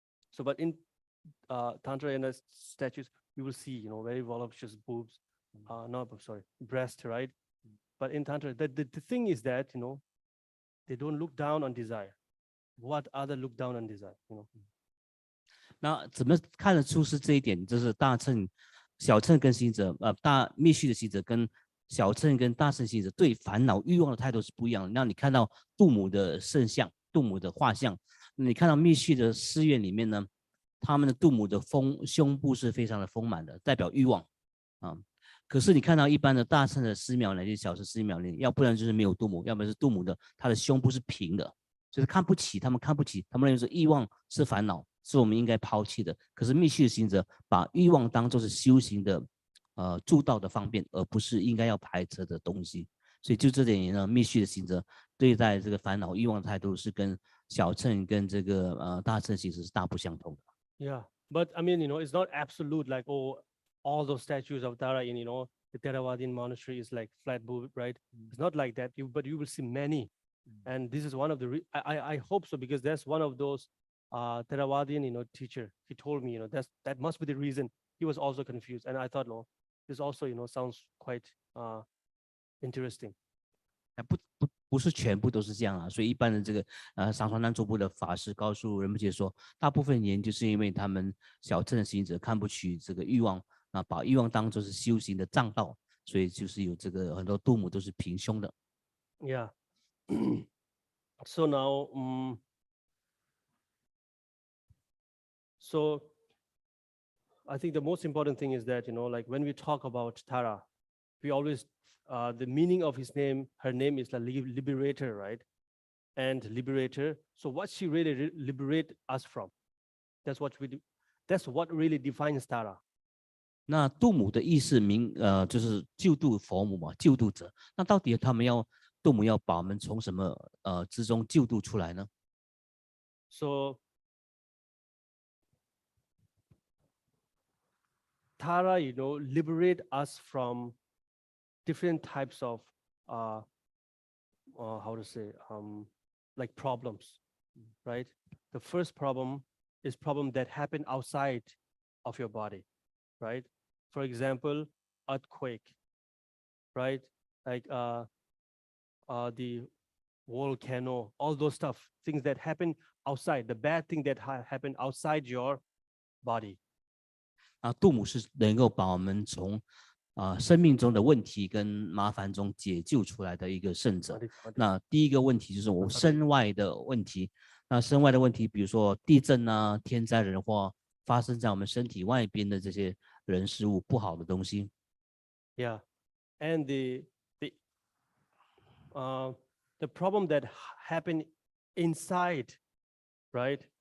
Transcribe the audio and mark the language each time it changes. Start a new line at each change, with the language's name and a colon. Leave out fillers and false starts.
English: So, but in Tantrayana statues, you will see, very voluptuous boobs, breast, right? But in Tantra, the thing is that, they don't look down on desire. What other look down on desire,
Chinese: 那怎么看得出是这一点？就是大乘、小乘跟行者，大密续的行者跟小乘跟大乘行者对烦恼欲望的态度是不一样的。那你看到度母的圣像、度母的画像，你看到密续的寺院里面呢，他们的度母的胸部是非常的丰满的，代表欲望啊。可是你看到一般的大乘的寺庙乃至小乘寺庙里，要不然就是没有度母，要不然是度母的，他的胸部是平的，就是看不起他们，他们认为是欲望是烦恼，是我们应该抛弃的。可是密续的行者把欲望当作是修行的助道的方便，而不是应该要排斥的东西。所以就这点呢，密续的行者对待这个烦恼欲望的态度是跟小乘跟这个大乘行者是大不相同的。
English: Yeah, but I mean, it's not absolute, like, oh, all those statues of Tara in, the Theravadian monastery is like flat boob, right? It's not like that. But you will see many, and this is one of the. I hope so, because that's one of those Theravadian, teacher. He told me, that must be the reason he was also confused, and I thought, no, this also, sounds quite interesting.
Chinese: 不是全部都是这样啊，所以一般的这个上传南卓部的法师告诉仁波切说，大部分原因就是因为他们小乘的行者看不起这个欲望，把欲望当作是修行的障道，所以就是有这个很多度母都是平胸的。
English: Yeah. So now, so I think the most important thing is that, like, when we talk about Tara, we always the meaning of his name, her name is the liberator, right? And liberator. So what she really liberate us from? That's what really defines Tara.
Chinese: 那度母的意思就是救度佛母嘛，救度者。那到底度母要把我们从什么之中救度出来呢？
English: So Tara, liberate us from different types of how to say like problems, right? The first problem is problem that happen outside of your body, right? For example, earthquake, right? Like the volcano, all those stuff, things that happen outside, the bad thing that happen outside your body.
Chinese: 度母是能够把我们从生命中的问题跟麻烦中解救出来的一个圣者。那第一个问题就是我们身外的问题。那身外的问题，比如说地震啊、天灾人祸，发生在我们身体外边的这些人事物不好的东西。
English: Yeah, and the problem that happen inside, right?